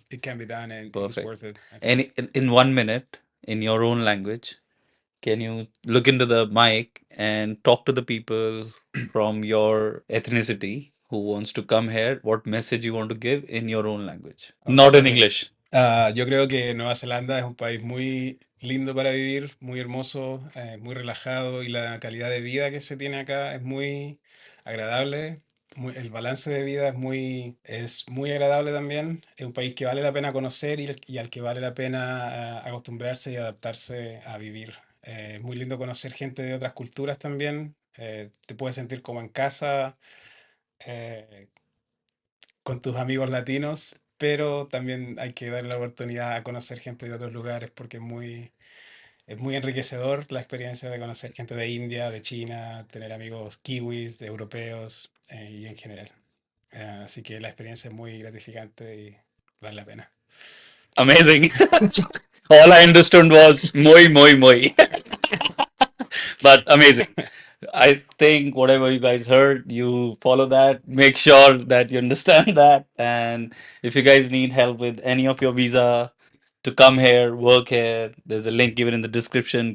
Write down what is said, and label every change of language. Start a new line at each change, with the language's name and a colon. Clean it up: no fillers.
English: it can be done, and it is Perfect. worth it, I And think. in 1 minute, in your own language, can you look into the mic and talk to the people from your ethnicity who wants to come here? What message you want to give in your own language? Not in Okay. English.
Spanish: Yo creo que Nueva Zelanda es un país muy lindo para vivir, muy hermoso, muy relajado, y la calidad de vida que se tiene acá es muy agradable. El balance de vida es muy agradable también. Es un país que vale la pena conocer, y al que vale la pena acostumbrarse y adaptarse a vivir. Es muy lindo conocer gente de otras culturas también. Te puedes sentir como en casa. eh, con tus amigos latinos, pero también hay que darle la oportunidad a conocer gente de otros lugares, porque es muy enriquecedor la experiencia de conocer gente de India, de China, tener amigos kiwis, de europeos, y en general. Así que la experiencia es muy gratificante y vale la pena.
English: Amazing. All I understood was moi, moi, moi. But amazing. I think whatever you guys heard, you follow that. Make sure that you understand that. And if you guys need help with any of your visa to come here, work here, there's a link given in the description.